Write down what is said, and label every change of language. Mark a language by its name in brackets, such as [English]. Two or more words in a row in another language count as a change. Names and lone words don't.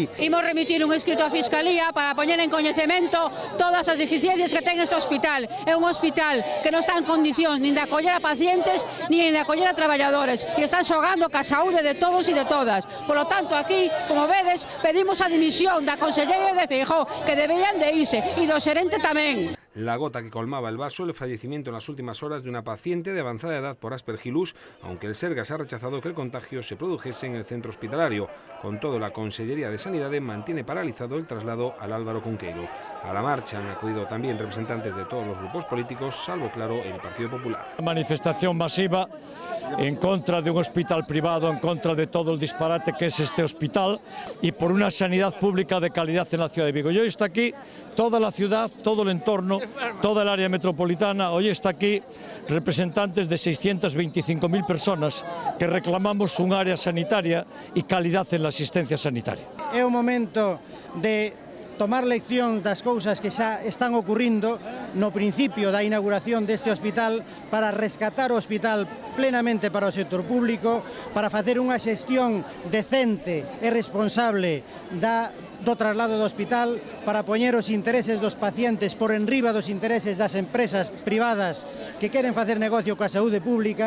[Galician] Imos remitir un escrito á Fiscalía para poñer en coñecemento todas as deficiencias que ten este hospital. É un hospital que non está en condicións nin de acoller a pacientes nin de acoller a traballadores e están xogando ca saúde de todos e de todas. [Spanish] Por lo tanto, [Galician] aquí, como vedes, pedimos a dimisión da conselleira de Feijóo, que deberían de irse, e do xerente tamén. [Spanish] La gota que colmaba el vaso, el fallecimiento en las últimas horas de una paciente de avanzada edad por aspergillus, aunque el Sergas ha rechazado que el contagio se produjese en el centro hospitalario. Con todo, la Consellería de Sanidad mantiene paralizado el traslado al Álvaro Cunqueiro. A la marcha han acudido también representantes de todos los grupos políticos, salvo, claro, el Partido Popular. Manifestación masiva en contra de un hospital privado, en contra de todo el disparate que es este hospital y por una sanidad pública de calidad en la ciudad de Vigo. Y hoy está aquí toda la ciudad, todo el entorno, toda el área metropolitana. Hoy está aquí representantes de 625.000 personas que reclamamos un área sanitaria y calidad en la asistencia sanitaria. [Galician] É o momento de tomar lección das cousas que xa están ocurrindo no principio da inauguración deste hospital para rescatar o hospital plenamente para o sector público, para facer unha xestión decente e responsable do traslado do hospital, para poñer os intereses dos pacientes por enriba dos intereses das empresas privadas que queren facer negocio coa saúde pública.